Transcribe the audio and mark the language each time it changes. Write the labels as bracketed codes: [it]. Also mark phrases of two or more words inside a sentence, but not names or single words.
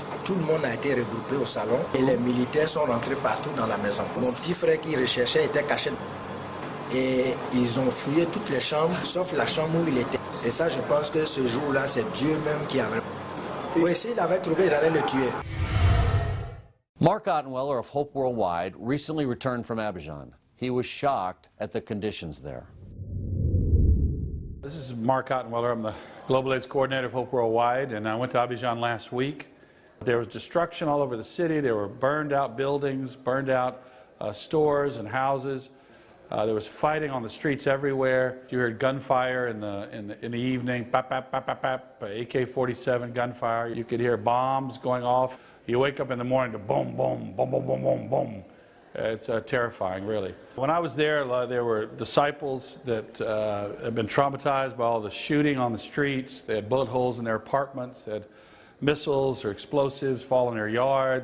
[fr] Tout le monde a été regroupé au salon et les militaires sont rentrés partout dans la maison. Mon petit frère qui recherchait était caché. Et ils ont fouillé toutes les chambres, sauf la chambre où il était. Et ça, je pense que ce jour-là, c'est Dieu même qui avait... Ou s'il avait trouvé, ils allaient le tuer. [en] Mark Ottenweller of Hope Worldwide recently returned from Abidjan. He was shocked at the conditions there. This is Mark Ottenweller. I'm the Global AIDS Coordinator of Hope Worldwide, and I went to Abidjan last week. There was destruction all over the city. There were burned out buildings, burned out stores and houses. There was fighting on the streets everywhere. You heard gunfire in the evening, pap, pap, pap, pap, pap, AK-47 gunfire. You could hear bombs going off. You wake up in the morning to boom, boom, boom, boom, boom, boom, boom. It's terrifying, really. When I was there were disciples that had been traumatized by all the shooting on the streets. They had bullet holes in their apartments. They had missiles or explosives fall in their yard.